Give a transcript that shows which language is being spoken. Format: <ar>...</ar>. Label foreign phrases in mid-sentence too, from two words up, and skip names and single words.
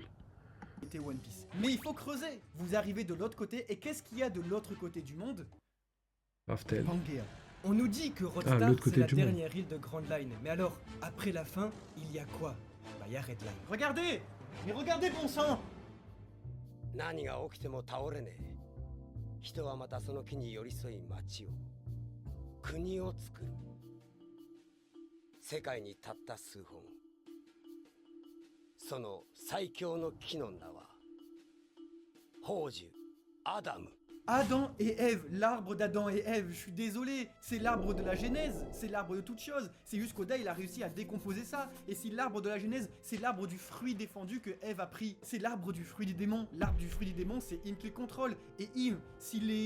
<fr>C'était One Piece. Mais il faut creuser. Vous arrivez de l'autre côté, et qu'est-ce qu'il y a de l'autre côté du monde? Raftel. Pangea. On nous dit que Ah, Rodstar l'autre c'est côté la du monde. dernière île de Grand Line, mais alors, après la fin, il y a quoi? Bah y a Red Line. Regardez! Mais regardez, bon sang!</fr> <ja>何が起きても倒れねえ。人はまたその木に寄り添い町を、国を作る。世界にたった数本。その最強の木の名は、宝珠アダム。</ja> <fr>Adam et Ève, l'arbre d'Adam et Ève, je suis désolé, c'est l'arbre de la Genèse, c'est l'arbre de toute chose. C'est juste qu'Oda il a réussi à décomposer ça. Et si l'arbre de la Genèse, c'est l'arbre du fruit défendu que Ève a pris, c'est l'arbre du fruit des démons. L'arbre du fruit des démons, c'est Im qui le contrôle. Et Im, s'il est...</fr>